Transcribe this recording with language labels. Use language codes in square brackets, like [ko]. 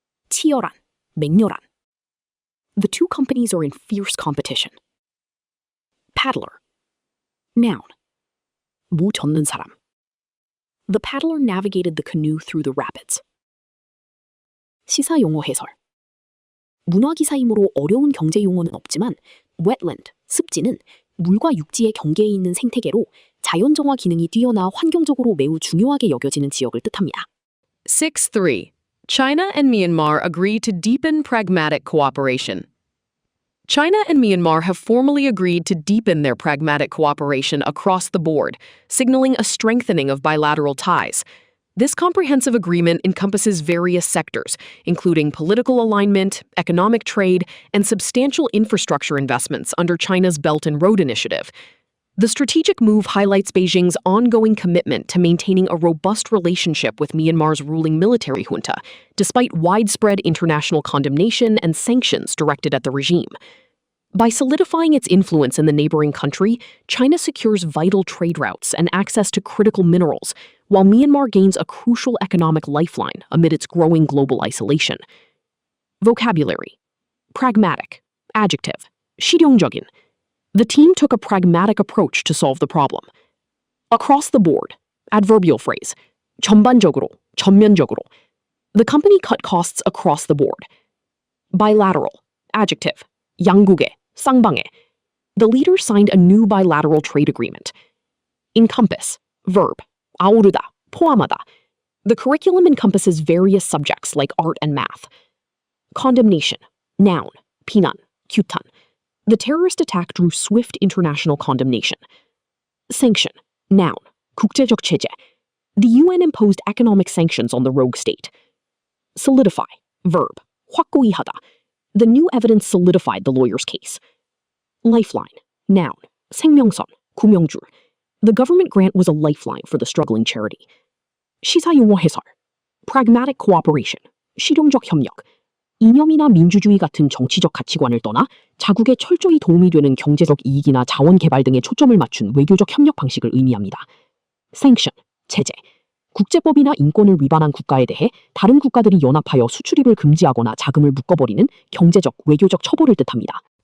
[ko] 치열한, 맹렬한. [en] The two companies are in fierce competition. [ko] Paddler. Noun. 무 젓는 사람. [en] The paddler navigated the canoe through the rapids. [ko] 시사 용어 해설. 문화기사이므로 어려운 경제 용어는 없지만 wetland, 습지는 물과 육지의 경계에 있는 생태계로 자연정화 기능이 뛰어나 환경적으로 매우 중요하게 여겨지는 지역을 뜻합니다. [en] 6.3. China and Myanmar agree to deepen pragmatic cooperation. China and Myanmar have formally agreed to deepen their pragmatic cooperation across the board, signaling a strengthening of bilateral ties. This comprehensive agreement encompasses various sectors, including political alignment, economic trade, and substantial infrastructure investments under China's Belt and Road Initiative. The strategic move highlights Beijing's ongoing commitment to maintaining a robust relationship with Myanmar's ruling military junta, despite widespread international condemnation and sanctions directed at the regime. By solidifying its influence in the neighboring country, China secures vital trade routes and access to critical minerals, while Myanmar gains a crucial economic lifeline amid its growing global isolation. Vocabulary. Pragmatic. Adjective. 실용적인. The team took a pragmatic approach to solve the problem. Across the board. Adverbial phrase. [ko] 전반적으로, 전면적으로. [en] The company cut costs across the board. Bilateral. Adjective. 양국의, 쌍방의. The leaders signed a new bilateral trade agreement. Encompass. Verb. 아우르다, 포함하다. The curriculum encompasses various subjects like art and math. Condemnation. Noun. 비난, 규탄. The terrorist attack drew swift international condemnation. Sanction. Noun. 국제적 제재. The UN imposed economic sanctions on the rogue state. Solidify. Verb. 확고히 하다. The new evidence solidified the lawyer's case. Lifeline. Noun. 생명선, 구명줄. The government grant was a lifeline for the struggling charity. [ko] 시사용어 해설. Pragmatic cooperation. 실용적 협력. 이념이나 민주주의 같은 정치적 가치관을 떠나 자국에 철저히 도움이 되는 경제적 이익이나 자원 개발 등에 초점을 맞춘 외교적 협력 방식을 의미합니다. [en] Sanction. 제재. [ko] 국제법이나 인권을 위반한 국가에 대해 다른 국가들이 연합하여 수출입을 금지하거나 자금을 묶어버리는 경제적, 외교적 처벌을 뜻합니다.